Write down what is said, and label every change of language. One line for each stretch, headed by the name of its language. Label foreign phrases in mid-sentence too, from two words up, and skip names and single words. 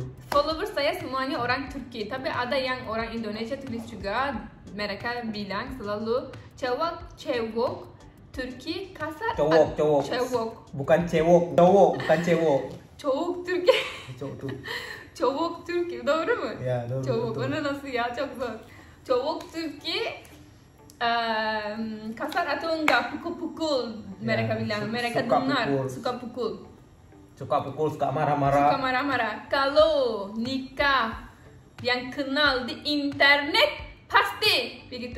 Indonesian: Followers saya semuanya orang Turki, tapi ada yang orang Indonesia tulis juga. Mereka bilang selalu cewek Turki kasar. Cowok. Bukan cewok, cowok, bukan cewok. Cowok Turki. Cowok tuh. Cowok Turki,
Turkish: doğru mu? Ya, doğru.
Indonesian: Cowok, betul.
Turkish: onu nasıl ya? Çok zor.
Indonesian: Cowok Turki kasar atau enggak pukul-pukul. Mereka Ya, bilang, mereka suka dengar, pukul. suka pukul. Suka pukul, suka Suka marah-marah. marah-marah. Kalau nikah yang kenal di internet pasti begitu.